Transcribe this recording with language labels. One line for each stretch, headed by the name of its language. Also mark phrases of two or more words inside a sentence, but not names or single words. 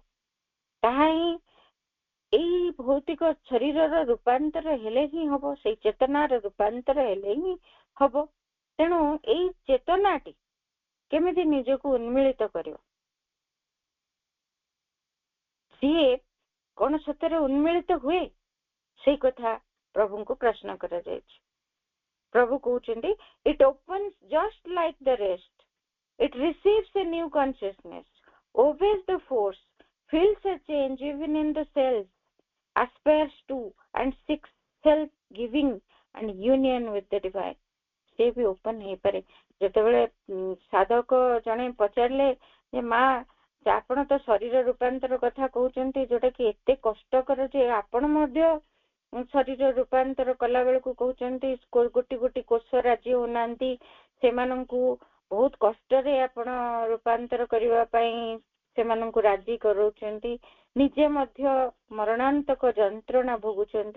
Odia: ତାହା ହିଁ ଏଇ ଭୌତିକ ଶରୀରର ରୂପାନ୍ତର ହେଲେ ହିଁ ହବ, ସେଇ ଚେତନାର ରୂପାନ୍ତର ହେଲେ ହିଁ ହବ। ତେଣୁ ଏଇ ଚେତନାଟି କେମିତି ନିଜକୁ ଉନ୍ମିଳିତ କରିବ, ସିଏ କଣ ସତରେ ଉନ୍ମିଳିତ ହୁଏ, ସେଇ କଥା ପ୍ରଭୁଙ୍କୁ ପ୍ରଶ୍ନ କରାଯାଇଛି। ପ୍ରଭୁ କହୁଛନ୍ତି,
English: it opens just like the rest, it receives a new consciousness, obeys the force, feels a change even in the cells, aspires to and seeks self giving and union with the divine।
Odia: ସେ ବି ଓପନ ହେଇପାରେ। ଯେତେବେଳେ ସାଧକ ଜଣେ ପଚାରିଲେ ଯେ ମା ଆପଣ ତ ଶରୀର ରୂପାନ୍ତର କଥା କହୁଛନ୍ତି, ଯୋଉଟା କି ଏତେ କଷ୍ଟକର ଯେ ଆପଣ ମଧ୍ୟ ଶରୀର ରୂପାନ୍ତର କଲା ବେଳକୁ କହୁଛନ୍ତି ଗୋଟି ଗୋଟି କୋଷ ରାଜି ହଉନାହାନ୍ତି, ସେମାନଙ୍କୁ ବହୁତ କଷ୍ଟରେ ଆପଣ ରୂପାନ୍ତର କରିବା ପାଇଁ ସେମାନଙ୍କୁ ରାଜି କରାଉଛନ୍ତି, ନିଜେ ମଧ୍ୟ ମରଣାନ୍ତକ ଯନ୍ତ୍ରଣା ଭୋଗୁଛନ୍ତି।